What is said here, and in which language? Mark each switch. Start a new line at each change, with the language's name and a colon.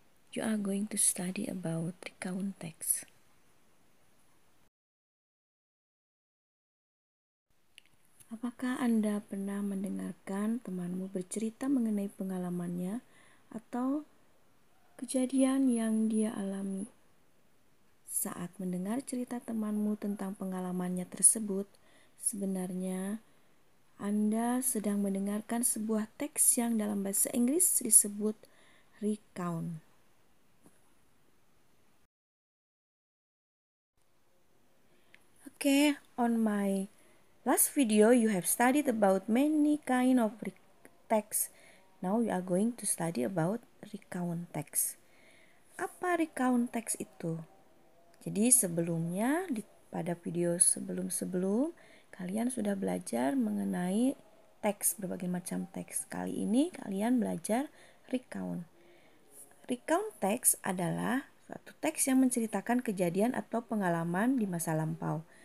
English: You are going to study about recount text.
Indonesian: Apakah Anda pernah mendengarkan temanmu bercerita mengenai pengalamannya atau kejadian yang dia alami? Saat mendengar cerita temanmu tentang pengalamannya tersebut, sebenarnya Anda sedang mendengarkan sebuah teks yang dalam bahasa Inggris disebut recount.
English: Okay, on my last video you have studied about many kind of text. Now we are going to study about recount text.
Indonesian: Apa recount text itu? Jadi sebelumnya pada video sebelum kalian sudah belajar mengenai teks, berbagai macam teks. Kali ini kalian belajar recount. Recount text adalah suatu teks yang menceritakan kejadian atau pengalaman di masa lampau.